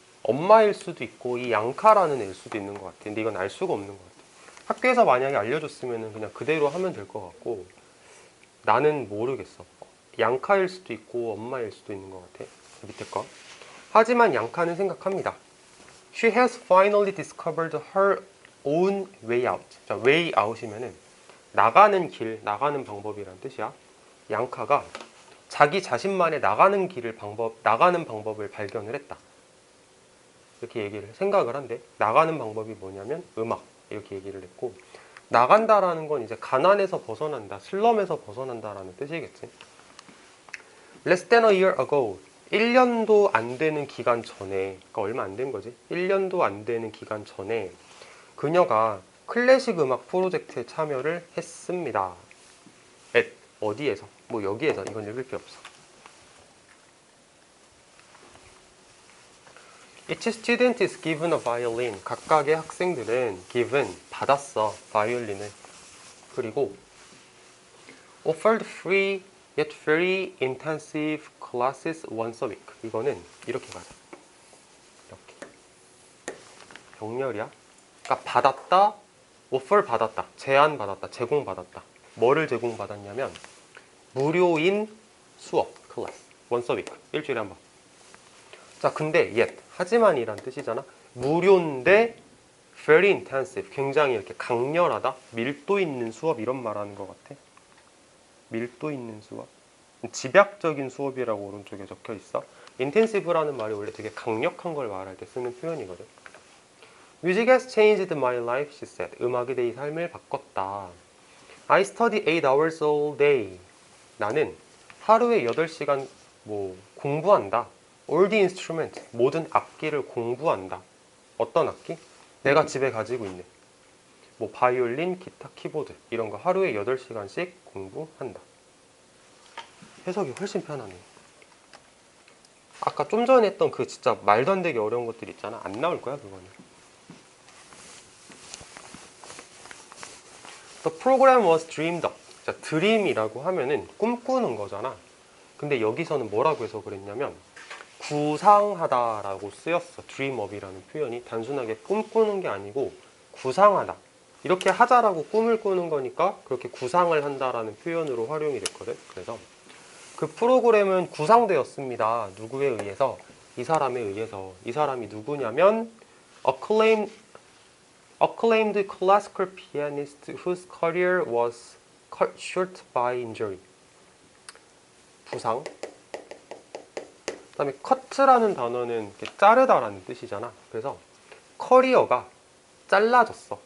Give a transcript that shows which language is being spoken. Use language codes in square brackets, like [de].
[ko] 엄마일 수도 있고 이 양카라는 애일 수도 있는 것 같아. 근데 이건 알 수가 없는 것 같아. 학교에서 만약에 알려줬으면 그냥 그대로 하면 될 것 같고 나는 모르겠어. 양카일 수도 있고 엄마일 수도 있는 것 같아. 밑에 거. 하지만 양카는 생각합니다. [en] She has finally discovered her own way out. [ko] 자, way out이면은 나가는 길, 나가는 방법이란 뜻이야. 양카가 자기 자신만의 나가는 방법을 발견을 했다. 이렇게 생각을 한대. 나가는 방법이 뭐냐면 음악. 이렇게 얘기를 했고 나간다라는 건 이제 가난에서 벗어난다, 슬럼에서 벗어난다라는 뜻이겠지. [en] Less than a year ago. [ko] 1년도 안 되는 기간 전에, 그러니까 얼마 안 된 거지. 1년도 안 되는 기간 전에 그녀가 클래식 음악 프로젝트에 참여를 했습니다. at 어디에서? 뭐 여기에서. 이건 읽을 필요 없어. [en] Each student is given a violin. [ko] 각각의 학생들은 given 받았어 바이올린을. [en] 그리고 offered free yet very intensive classes once a week. [ko] 이거는 이렇게 가자. 이렇게 병렬이야. 그러니까 받았다, offer 받았다, 제안 받았다, 제공 받았다. 뭐를 제공 받았냐면 무료인 수업 클래스 [en] once a week. [ko] 일주일에 한 번. 자, 근데 yet 하지만이란 뜻이잖아. 무료인데 [en] very intensive [ko] 굉장히 이렇게 강렬하다, 밀도 있는 수업 이런 말하는 것 같아. 밀도 있는 수업. 집약적인 수업이라고 오른쪽에 적혀 있어. intensive라는 말이 원래 되게 강력한 걸 말할 때 쓰는 표현이거든. [en] Music has changed my life, she said. [ko] 음악이 내 삶을 바꿨다. [en] I study 8 hours all day. [ko] 나는 하루에 8시간 공부한다. [en] All the instruments, [ko] 모든 악기를 공부한다. 어떤 악기? 내가 집에 가지고 있는 바이올린, 기타, 키보드 이런 거 하루에 8시간씩 공부한다. 해석이 훨씬 편하네. 아까 좀 전에 했던 그 진짜 말도 안 되게 어려운 것들 있잖아. 안 나올 거야 그거는. [en] The program was dreamed up. [ko] 자, dream이라고 하면은 꿈꾸는 거잖아. 근데 여기서는 뭐라고 해서 그랬냐면 구상하다라고 쓰였어. dream up이라는 표현이 단순하게 꿈꾸는 게 아니고 구상하다. 이렇게 하자라고 꿈을 꾸는 거니까 그렇게 구상을 한다라는 표현으로 활용이 됐거든. 그래서 그 프로그램은 구상되었습니다. 누구에 의해서? 이 사람에 의해서. 이 사람이 누구냐면 [en] acclaimed classical pianist whose career was cut short by injury. [ko] 부상. 그 다음에 cut라는 단어는 자르다라는 뜻이잖아. 그래서 커리어가 잘라졌어.